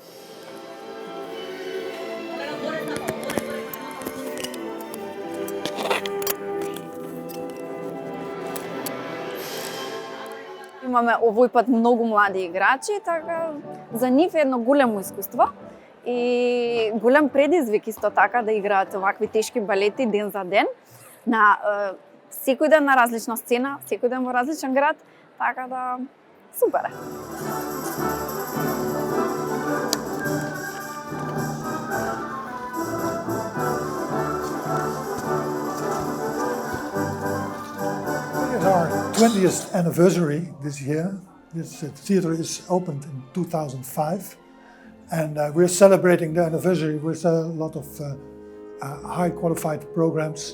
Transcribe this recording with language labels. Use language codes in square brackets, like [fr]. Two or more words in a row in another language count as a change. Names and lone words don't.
[mk] Имаме овој пат многу млади играчи, така за нив е едно големо искуство и голем предизвик исто така да играат овакви тешки балети ден за ден на секој ден на различна сцена, секој ден во различен град, така да супер е. [en] Our 20th anniversary this year. This theatre is opened in 2005 and we're celebrating the anniversary with a lot of high qualified programs.